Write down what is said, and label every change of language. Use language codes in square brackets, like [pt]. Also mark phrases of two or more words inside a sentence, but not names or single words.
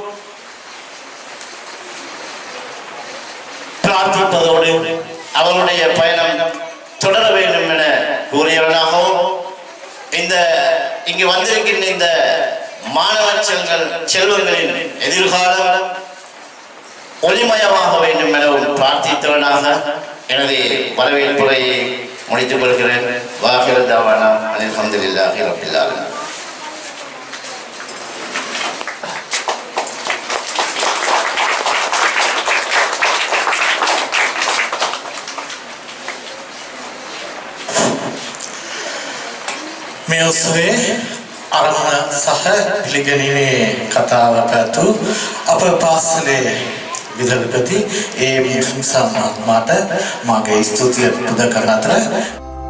[ta] பிரார்த்திப்பதோடு அவருடைய பயணம் தொடர வேண்டும் என கூறியவனாகவும் இங்கு வந்திருக்கின்ற இந்த மாணவ செல்வங்களின் எதிர்காலம் ஒளிமயமாக வேண்டும் எனவும் பிரார்த்தித்தவனாக எனது வரவேற்புரையை முடித்துக் கொள்கிறேன். [ar] وآخر دعوانا الحمد لله رب العالمين. [si] මේ ඔස්සේ අරමුණ සහ පිළිගැනීමේ කතාව පැවැතු අප පාසලේ විදුලිපති ඒ මිනිසා මහත්මයාට මගේ ස්තුතිය පුද කරන අතර